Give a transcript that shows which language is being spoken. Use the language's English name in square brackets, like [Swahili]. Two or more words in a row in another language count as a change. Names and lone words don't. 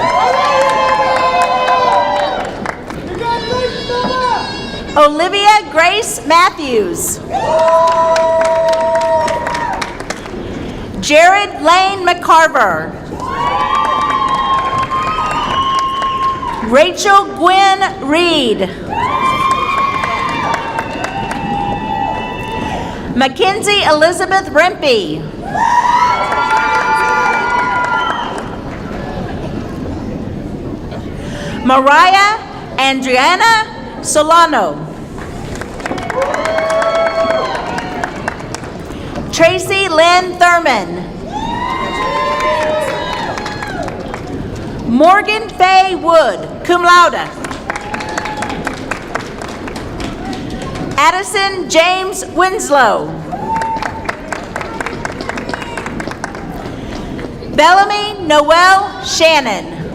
[English] Olivia Grace Matthews. Jared Lane McCarver. Rachel Gwen Reed. Mackenzie Elizabeth Rempe. Mariah Andriana Solano. Tracy Lynn Thurman. Morgan Faye Wood, [Latin] cum laude. [English] Addison James Winslow. Bellamy Noel Shannon.